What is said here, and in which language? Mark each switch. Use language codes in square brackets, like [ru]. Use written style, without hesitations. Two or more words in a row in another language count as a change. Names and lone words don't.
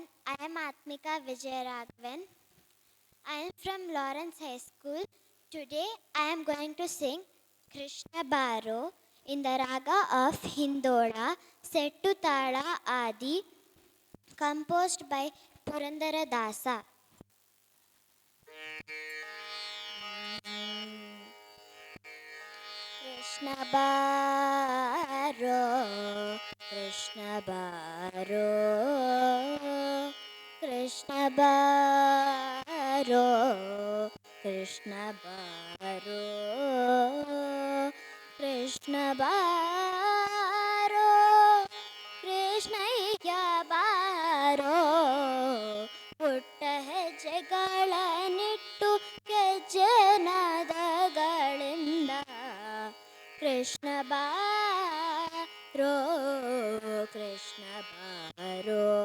[en] I am Atmika Vijayaraghavan. I am from Lawrence High School. Today, I am going to sing Krishna Baro in the raga of Hindola, set to Tala Adi, composed by Purandara Dasa. [kn] ಕೃಷ್ಣ ಬಾರೋ ಕೃಷ್ಣ ಬಾರೋ ಕೃಷ್ಣ ಬಾರೋ ಕೃಷ್ಣ ಬಾರೋ, ಕೃಷ್ಣ ಬಾರೋ ಕೃಷ್ಣಯ್ಯ ಬಾರೋ, ಪುಟ್ಟ ಹೆಜ್ಜೆಗಳನ್ನಿಟ್ಟು ಗೆಜ್ಜೆನಾದಗಳಿಂದ ಕೃಷ್ಣ ಬಾರೋ ಕೃಷ್ಣ ಬಾರೋ